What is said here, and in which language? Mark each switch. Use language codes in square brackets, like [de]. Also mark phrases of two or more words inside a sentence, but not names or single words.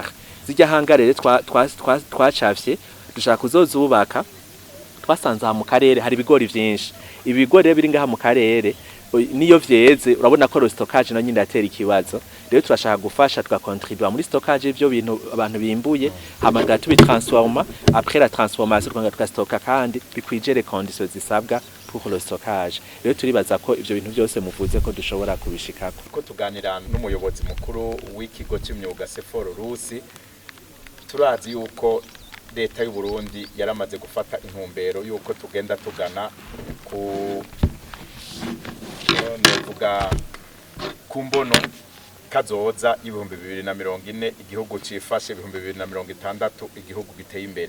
[rn] Zijya hangar rero twacafye dushaka kuzozubaka, twasanze mu karere hari ibigori vyinshi. Ibigori biri ngaha mu karere niyo vyeze urabona ko stockage no nyine atera ikibazo. Rero turashaka gufasha tugakontribuer muri stockage ivyo bintu abantu bimbuye, hamaga tubitransforma, [fr] après la transformation [rn] tukastocka kandi bikwije [fr] les conditions [rn] zisabwa [fr] pour le stockage. [rn] Rero turibaza ko ivyo bintu byose muvuze ko dushobora kubishikako. Ko tuganira n'umuyobozi mukuru w'ikigo cy'imyuga Sephora Ruzi, turazi yuko leta y'u Burundi yaramaze gufata intumbero yuko tugenda tugana ku mbono kazoza y'ibihumbi 2040 igihugu cifashe 2060 igihugu giteye imbere.